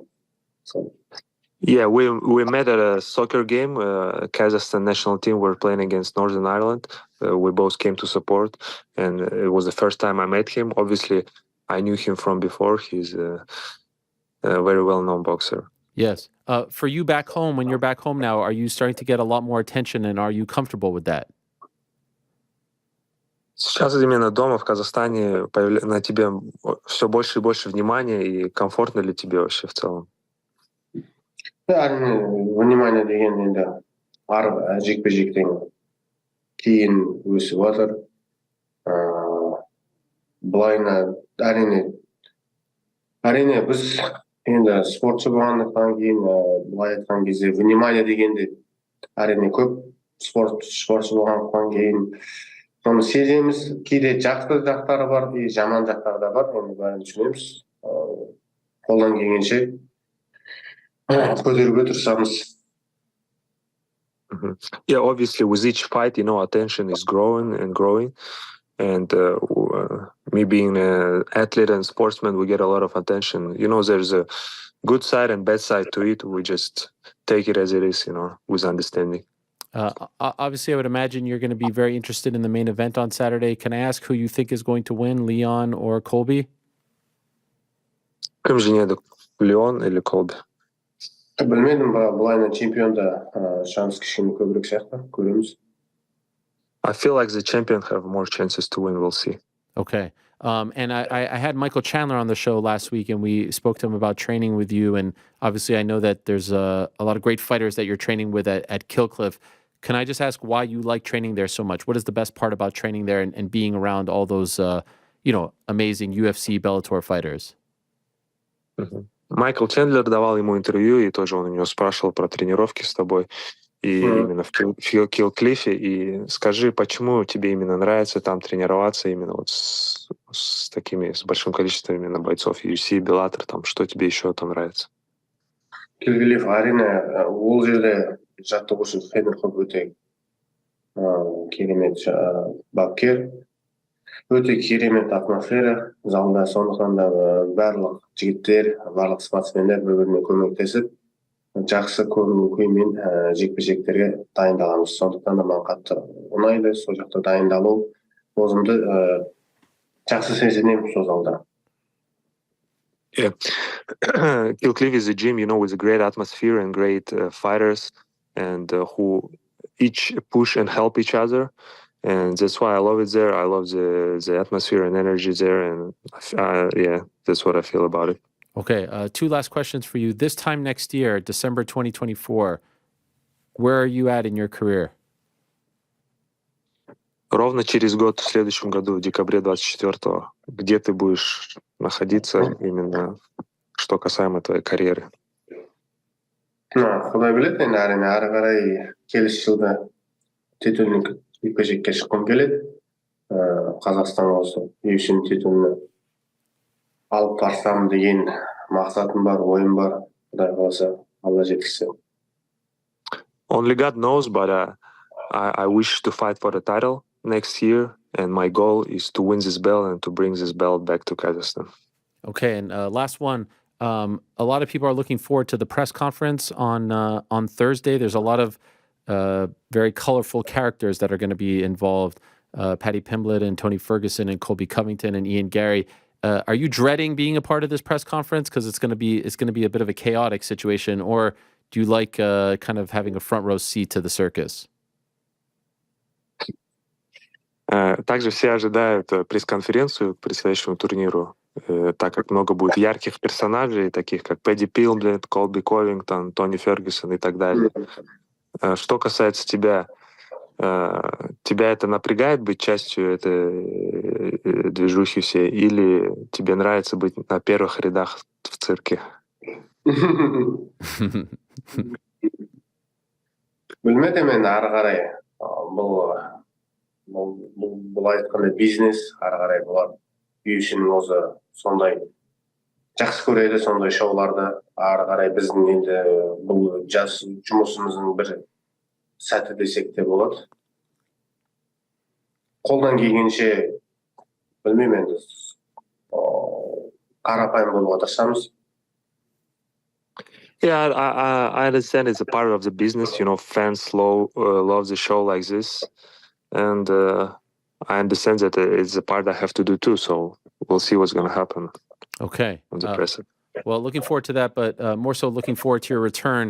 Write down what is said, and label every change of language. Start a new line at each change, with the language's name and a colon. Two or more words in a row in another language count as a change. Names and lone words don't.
English: Yeah, we met at a soccer game. Kazakhstan national team were playing against Northern Ireland. We both came to support, and it was the first time I met him. Obviously, I knew him from before. He's a very well-known boxer. Yes. For you back home, when you're back home now, are you starting to get a lot more attention, and are you comfortable with that?
Russian: Сейчас именно дома в Казахстане на тебе все больше и больше внимания, и комфортно ли тебе вообще в целом?
Kazakh: Әрине, внимание деген енді жекпе-жектен кейін өсіп жатыр. Былайына әрине біз енді спортшы болғандықтан кейін, былай айтқан кезде внимание дегенде әрине көп, спортшы болғандықтан кейін соны сеземіз. Кейде жақсы жақтары бар, жаман жақтары да бар, оны бәрін түсінеміз. Қолдан келгенше көтеруге тырысамыз.
English: Yeah, obviously with each fight, attention is growing and growing. And me being an athlete and sportsman, we get a lot of attention. There's good side and bad side to it. We just take it as it is, with understanding. Obviously, I would imagine you're going to be very interested in the main event on Saturday. Can I ask who you think is going to win, Leon or Colby?
Kazakh: Кім жеңеді, Леон или Колби? Білмедім, былайынан чемпионда шанс кішкене көбірек сияқты, көреміз.
English: I feel like the champion have more chances to win. We'll see. Okay. And I had Michael Chandler on the show last week, and we spoke to him about training with you. And obviously, I know that there's a lot of great fighters that you're training with at Killcliff. Can I just ask why you like training there so much? What is the best part about training there and being around all those, amazing UFC, Bellator fighters?
Russian: Майкл Чендлер давал ему интервью, и тоже он у него спрашивал про тренировки с тобой. И именно в Киллклиффе. И скажи, почему тебе именно нравится там тренироваться именно вот с большим количеством именно бойцов UFC, Bellator, там, что тебе еще там нравится?
Kazakh: Киллклифф арена, ол жерде жаттығушы тренер көп өте керемет бапкер. Өте керемет атмосфера залда, сондықтан да барлық жігіттер, барлық спортсмендер бір-біріне көмектесіп, жақсы көңіл күймен жекпе-жектерге дайындаламыз. Сондықтан да маған қатты ұнайды, сол жақта дайындалу. Өзімді жақсы сезінемін сол залда.
English: Yeah. Killcliff is a gym, with a great atmosphere and great fighters, and who each push and help each other. And that's why I love it there. I love the atmosphere and energy there. And that's what I feel about it. Okay. 2 last questions for you. This time next year, December 2024, where are you at in your career?
Russian: Ровно через год, в следующем году, в декабре 24-го, где ты будешь находиться именно, что касаемо твоей карьеры?
Kazakh: Құдай біледі, енді ары қарай келесі жылда титульник жекпе-жекке шыққым келеді. Қазақстан осы UFC титулын алып барсам деген мақсатым бар, ойым бар. Құдай қаласа, Алла жеткізсе.
English: Only God knows, but I wish to fight for the title next year, and my goal is to win this belt and to bring this belt back to Kazakhstan. Okay, and last one. A lot of people are looking forward to the press conference on Thursday. There's a lot of very colorful characters that are going to be involved. Paddy Pimblett and Tony Ferguson and Colby Covington and Ian Gary. Are you dreading being a part of this press conference because it's going to be a bit of a chaotic situation, or do you like kind of having a front row seat to the circus?
Russian: Также все ожидают пресс-конференцию к предстоящему турниру, так как много будет ярких персонажей, таких как Падди Пимблетт, Колби Ковингтон, Тони Фергюсон и так далее. Что касается тебя, тебя это напрягает быть частью этой движухи всей, или тебе нравится быть на первых рядах в цирке?
Kazakh: Білмедім, енді ары қарай бұл айтқандай бизнес, ары қарай бұлар UFC'нің өзі сондай жақсы көреді, сондай шоуларды. Ары қарай біздің енді бұл жас жұмысымыздың бір сәті десек те болады. Қолдан келгенше білмеймін енді қарапайым болуға тырысамыз.
English: Yeah, I understand it's a part of the business. Fans love the show like this. And I understand that it's a part I have to do too. So we'll see what's going to happen. Okay. On the press. Well, looking forward to that, but more so looking forward to your return.